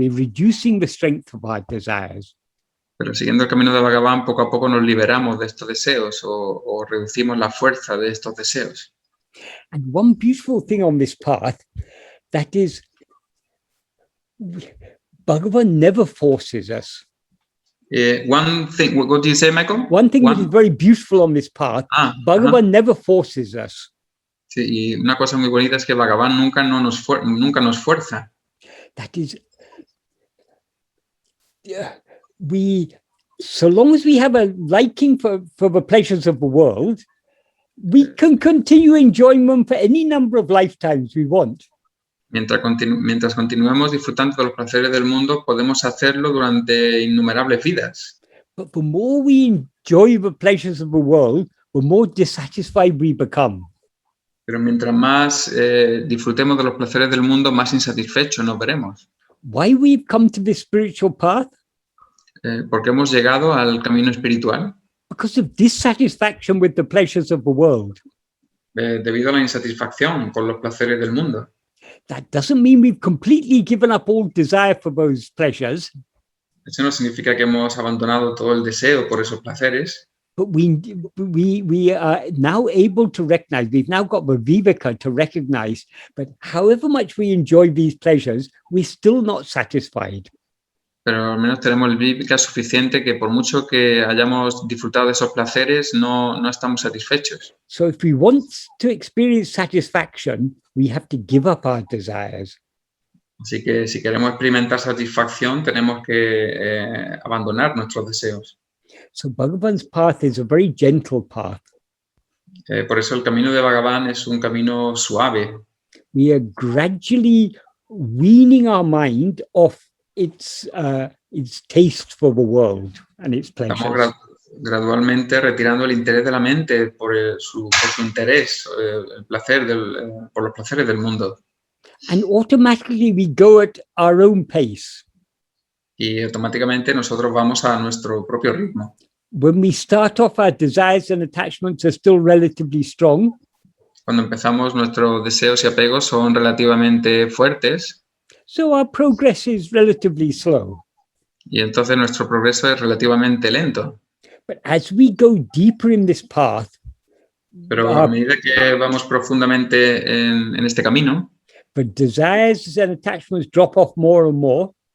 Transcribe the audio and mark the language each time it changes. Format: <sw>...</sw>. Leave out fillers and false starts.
<en>We're reducing the strength of our desires.</en> <es>Pero siguiendo el camino de Bhagavan, poco a poco nos liberamos de estos deseos o reducimos la fuerza de estos deseos.</es> <en>And one beautiful thing on this path, that is, Bhagavan never forces us. One thing, what do you say, Michael? One thing that is very beautiful on this path, Bhagavan never forces us.</en> <es>Sí, y una cosa muy bonita es que Bhagavan nunca nos fuerza.</es> <en>That is, so long as we have a liking for the pleasures of the world, we can continue enjoying them for any number of lifetimes we want.</en> <es>Mientras continuemos disfrutando de los placeres del mundo, podemos hacerlo durante innumerables vidas.</es> <en>But the more we enjoy the pleasures of the world, the more dissatisfied we become.</en> <es>Pero mientras más disfrutemos de los placeres del mundo, más insatisfechos nos veremos.</es> <en>Why we've come to this spiritual path?</en> <es>Porque hemos llegado al camino espiritual.</es> <en>Because of dissatisfaction with the pleasures of the world.</en> <es>Debido a la insatisfacción con los placeres del mundo.</es> <en>That doesn't mean we've completely given up all desire for those pleasures.</en> <es>Eso no significa que hemos abandonado todo el deseo por esos placeres.</es> <en>But we are now able to recognize, we've now got the vivēka to recognize, but however much we enjoy these pleasures, we're still not satisfied.</en> <es>Pero al menos tenemos el vivēka suficiente que por mucho que hayamos disfrutado de esos placeres, no estamos satisfechos.</es> <en>So if we want to experience satisfaction, we have to give up our desires.</en> <es>Así que si queremos experimentar satisfacción, tenemos que abandonar nuestros deseos.</es> <en>So Bhagavan's path is a very gentle path.</en> <es>Por eso el camino de Bhagavan es un camino suave.</es> <en>We are gradually weaning our mind off its taste for the world and its pleasures.</en> <es>Estamos gradualmente retirando el interés de la mente por su interés, el placer por los placeres del mundo.</es> <en>And automatically we go at our own pace.</en> <es>Y automáticamente nosotros vamos a nuestro propio ritmo.</es> <en>When we start off, our desires and attachments are still relatively strong.</en> <es>Cuando empezamos, nuestros deseos y apegos son relativamente fuertes.</es> <en>So our progress is relatively slow.</en> <es>Y entonces nuestro progreso es relativamente lento.</es> <en>But as we go deeper in this path,</en> <es>Pero a medida que vamos profundamente en este camino,</es> <en>but desires and attachments drop off more and more,</en>